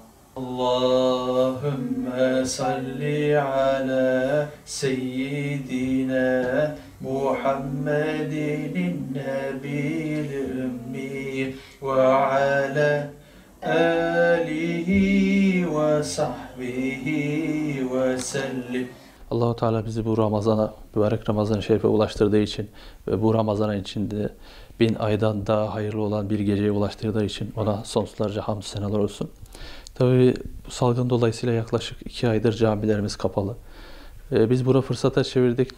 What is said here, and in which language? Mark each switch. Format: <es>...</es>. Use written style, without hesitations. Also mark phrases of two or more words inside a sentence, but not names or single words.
<ar>اللهم صل على سيدنا محمد النبي الأمي وعلى آله وصحبه وسلم.</ar> <tr>Allah-u Teala bizi bu Ramazan'a, mübarek Ramazan-ı Şerif'e ulaştırdığı için ve bu Ramazan içinde 1000 aydan daha hayırlı olan bir geceye ulaştırdığı için ona sonsuzlarca hamdü senalar olsun. Tabii bu salgın dolayısıyla yaklaşık 2 aydır camilerimiz kapalı. Biz bunu fırsata çevirdik.</tr>